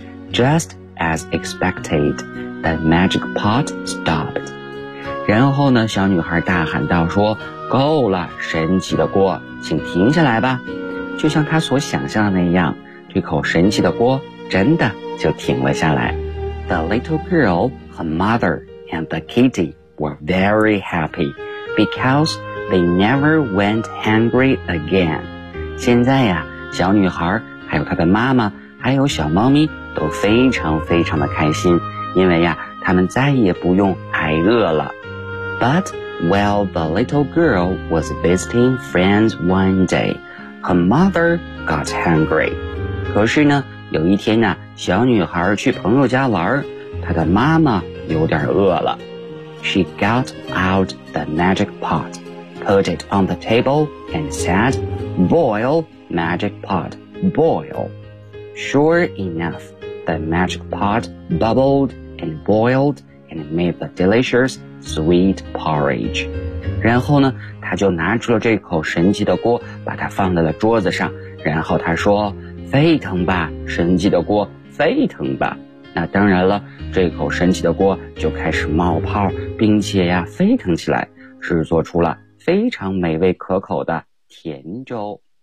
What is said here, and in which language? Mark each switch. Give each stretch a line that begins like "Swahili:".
English: Just as expected, the magic pot stopped.
Chinese: 然后呢，小女孩大喊道说，够了，神奇的锅，请停下来吧。就像她所想象的那样，这口神奇的锅真的就停了下来。
English: The little girl, her mother, and the kitty were very happy, becauseThey never went hungry again.
Chinese: 现在呀，小女孩还有她的妈妈还有小猫咪都非常非常的开心，因为呀，她们再也不用挨饿了。
English: But while the little girl was visiting friends one day, her mother got hungry.
Chinese: 可是呢，有一天呢，小女孩去朋友家玩，她的妈妈有点饿了。
English: She got out the magic pot. Put it on the table and said, Boil, magic pot, boil. Sure enough, the magic pot bubbled and boiled and made the delicious sweet porridge.
Chinese: 然后呢，他就拿出了这口神奇的锅，把它放在了桌子上，然后他说，沸腾吧，神奇的锅，沸腾吧。那当然了，这口神奇的锅就开始冒泡，并且呀，沸腾起来，制作出了非常美味可口的甜粥。